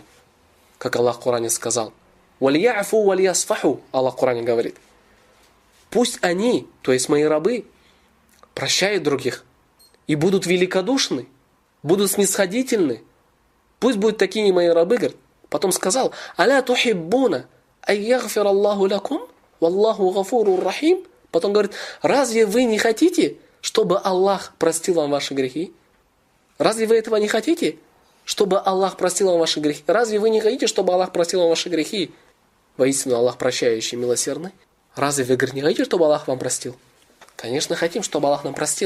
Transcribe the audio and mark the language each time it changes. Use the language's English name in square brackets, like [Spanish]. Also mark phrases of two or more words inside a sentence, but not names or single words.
[Russian] Как Аллах в Коране сказал: [Arabic] «وليعفوا وليصفحوا», [Russian] Аллах в Коране говорит: пусть они, то есть мои рабы, прощают других и будут великодушны, будут снисходительны. Пусть будут такими мои рабы, говорит. Потом сказал: [Arabic] «ألا تحبون أن يغفر الله لكم والله غفور رحيم». [Russian] Потом говорит: разве вы не хотите, чтобы Аллах простил вам ваши грехи? Разве вы этого не хотите? Чтобы Аллах простил вам ваши грехи. Разве вы не хотите, чтобы Аллах простил вам ваши грехи? Воистину Аллах прощающий, милосердный. Разве вы, говорит, не хотите, чтобы Аллах вам простил? Конечно, хотим, чтобы Аллах нам простил.